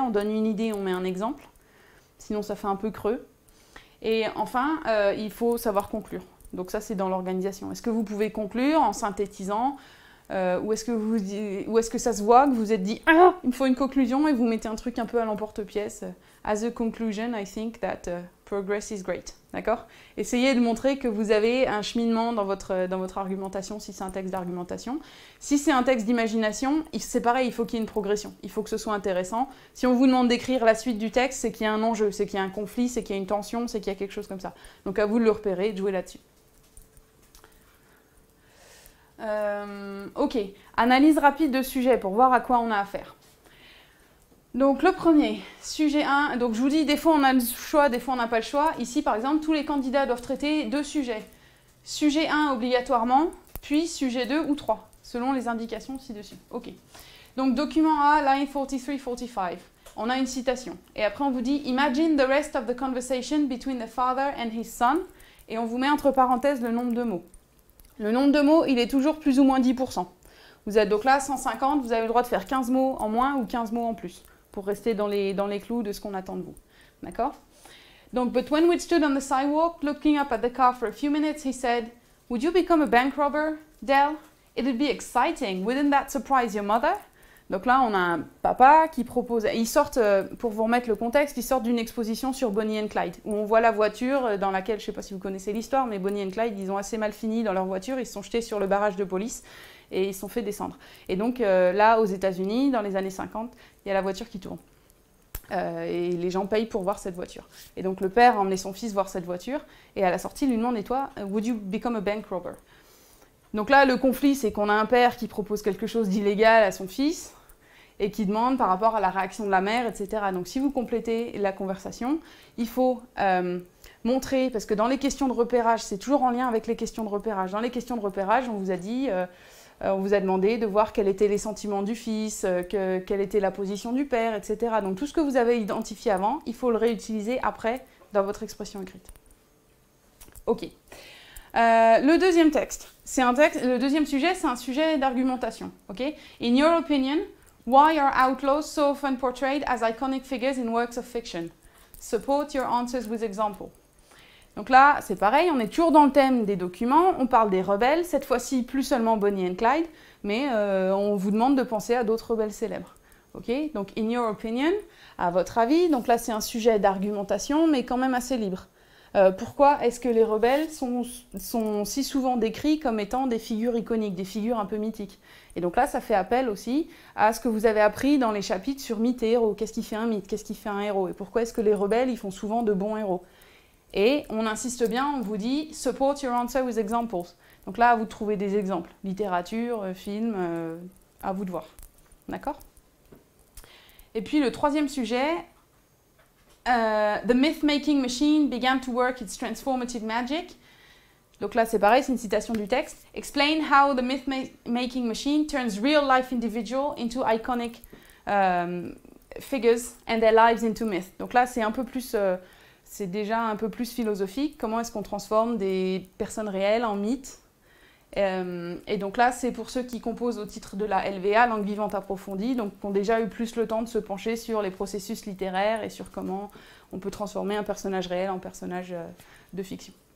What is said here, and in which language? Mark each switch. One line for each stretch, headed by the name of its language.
French: On donne une idée, on met un exemple. Sinon, ça fait un peu creux. Et enfin, il faut savoir conclure. Donc ça, c'est dans l'organisation. Est-ce que vous pouvez conclure en synthétisant ou est-ce que ça se voit que vous êtes dit « Ah, il me faut une conclusion » et vous mettez un truc un peu à l'emporte-pièce.
English: As a conclusion, I think that progress is great.
French: D'accord? Essayez de montrer que vous avez un cheminement dans votre argumentation si c'est un texte d'argumentation. Si c'est un texte d'imagination, c'est pareil, il faut qu'il y ait une progression. Il faut que ce soit intéressant. Si on vous demande d'écrire la suite du texte, c'est qu'il y a un enjeu, c'est qu'il y a un conflit, c'est qu'il y a une tension, c'est qu'il y a quelque chose comme ça. Donc à vous de le repérer et de jouer là-dessus. Ok, analyse rapide de sujet pour voir à quoi on a affaire. Donc le premier, sujet 1, donc je vous dis, des fois on a le choix, des fois on n'a pas le choix. Ici par exemple, tous les candidats doivent traiter 2 sujets. Sujet 1 obligatoirement, puis sujet 2 ou 3, selon les indications ci-dessus. Ok. Donc document A, line 43-45. On a une citation. Et après on vous dit,
English: imagine the rest of the conversation between the father and his son.
French: Et on vous met entre parenthèses le nombre de mots. Le nombre de mots, il est toujours plus ou moins 10%. Vous êtes donc là, 150, vous avez le droit de faire 15 mots en moins ou 15 mots en plus, pour rester dans les clous de ce qu'on attend de vous. D'accord? Donc,
English: but when we stood on the sidewalk, looking up at the car for a few minutes, he said, would you become a bank robber, Dell? It'd be exciting. Wouldn't that surprise your mother?
French: Donc là, on a un papa qui propose... Ils sortent, pour vous remettre le contexte, ils sortent d'une exposition sur Bonnie and Clyde, où on voit la voiture dans laquelle, je ne sais pas si vous connaissez l'histoire, mais Bonnie and Clyde, ils ont assez mal fini dans leur voiture, ils se sont jetés sur le barrage de police et ils se sont fait descendre. Et donc là, aux États-Unis, dans les années 50, il y a la voiture qui tourne. Et les gens payent pour voir cette voiture. Et donc le père a emmené son fils voir cette voiture, et à la sortie, il lui demande, et toi,
English: would you become a bank robber?
French: Donc là, le conflit, c'est qu'on a un père qui propose quelque chose d'illégal à son fils, et qui demande par rapport à la réaction de la mère, etc. Donc si vous complétez la conversation, il faut montrer, parce que dans les questions de repérage, c'est toujours en lien avec les questions de repérage. Dans les questions de repérage, on vous a dit, on vous a demandé de voir quels étaient les sentiments du fils, quelle était la position du père, etc. Donc tout ce que vous avez identifié avant, il faut le réutiliser après dans votre expression écrite. Ok. Le deuxième texte, le deuxième sujet, c'est un sujet d'argumentation.
English: Okay? In your opinion, why are outlaws so often portrayed as iconic figures in works of fiction? Support your answers with example.
French: Donc là, c'est pareil, on est toujours dans le thème des documents, on parle des rebelles, cette fois-ci plus seulement Bonnie and Clyde, mais on vous demande de penser à d'autres rebelles célèbres. Okay? Donc,
English: in your opinion,
French: à votre avis, donc là c'est un sujet d'argumentation, mais quand même assez libre. Pourquoi est-ce que les rebelles sont si souvent décrits comme étant des figures iconiques, des figures un peu mythiques? Et donc là, ça fait appel aussi à ce que vous avez appris dans les chapitres sur mythe et héros. Qu'est-ce qui fait un mythe? Qu'est-ce qui fait un héros? Et pourquoi est-ce que les rebelles, ils font souvent de bons héros? Et on insiste bien, on vous dit «
English: support your answer with examples ».
French: Donc là, vous trouvez des exemples. Littérature, film, à vous de voir. D'accord? Et puis le troisième sujet...
English: the myth-making machine began to work its transformative magic.
French: Donc là, c'est pareil, c'est une citation du texte.
English: Explain how the myth-making machine turns real-life individual into iconic figures and their lives into myth.
French: Donc là, c'est un peu plus, c'est déjà un peu plus philosophique. Comment est-ce qu'on transforme des personnes réelles en mythes? Et donc là, c'est pour ceux qui composent au titre de la LVA, langue vivante approfondie, donc qui ont déjà eu plus le temps de se pencher sur les processus littéraires et sur comment on peut transformer un personnage réel en personnage de fiction.